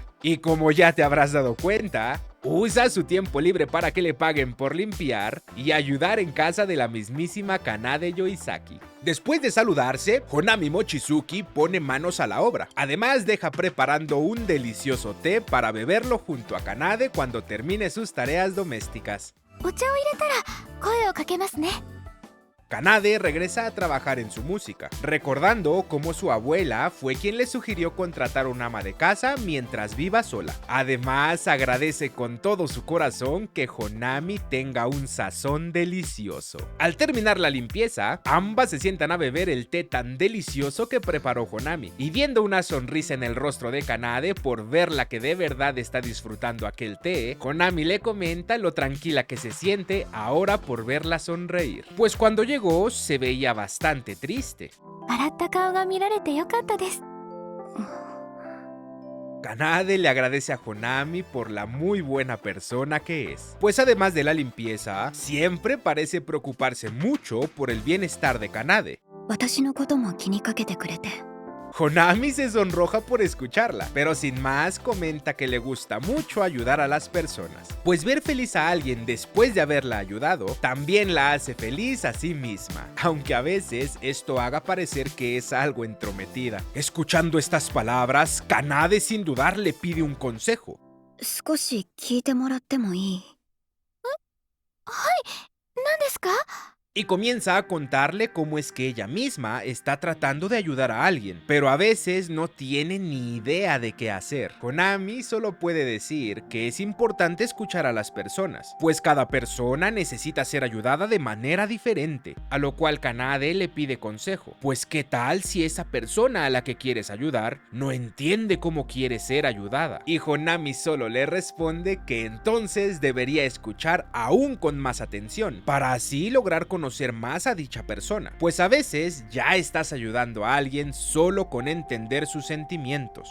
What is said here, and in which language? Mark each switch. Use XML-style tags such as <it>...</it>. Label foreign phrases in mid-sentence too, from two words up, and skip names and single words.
<es>Y como ya te habrás dado cuenta, usa su tiempo libre para que le paguen por limpiar y ayudar en casa de la mismísima Kanade Yoizaki. Después de saludarse, Honami Mochizuki pone manos a la obra. Además deja preparando un delicioso té para beberlo junto a Kanade cuando termine sus tareas domésticas.</es> <ja>お茶を入れたら声をかけますね。</ja> <es>Kanade regresa a trabajar en su música, recordando cómo su abuela fue quien le sugirió contratar un ama de casa mientras viva sola. Además, agradece con todo su corazón que Honami tenga un sazón delicioso. Al terminar la limpieza, ambas se sientan a beber el té tan delicioso que preparó Honami, y viendo una sonrisa en el rostro de Kanade por verla que de verdad está disfrutando aquel té, Honami le comenta lo tranquila que se siente ahora por verla sonreír. Pues cuando llegó se veía bastante triste.</es> <ja>笑った顔が見られてよかったです。</ja> <es>Kanade le agradece a Honami por la muy buena persona que es, pues además de la limpieza, siempre parece preocuparse mucho por el bienestar de Kanade.</es> <ja>私のことも気にかけてくれて。</ja> <es>Honami se sonroja por escucharla, pero sin más comenta que le gusta mucho ayudar a las personas, pues ver feliz a alguien después de haberla ayudado también la hace feliz a sí misma, aunque a veces esto haga parecer que es algo entrometida. Escuchando estas palabras, Kanade sin dudar le pide un consejo.</es> <ja>少し聞いてもらってもいい？はい、何ですか？</ja> <es>Y comienza a contarle cómo es que ella misma está tratando de ayudar a alguien, pero a veces no tiene ni idea de qué hacer. Honami solo puede decir que es importante escuchar a las personas, pues cada persona necesita ser ayudada de manera diferente, a lo cual Kanade le pide consejo, pues qué tal si esa persona a la que quieres ayudar no entiende cómo quiere ser ayudada, y Honami solo le responde que entonces debería escuchar aún con más atención, para así lograr conocer más a dicha persona, pues a veces ya estás ayudando a alguien solo con entender sus sentimientos.</es>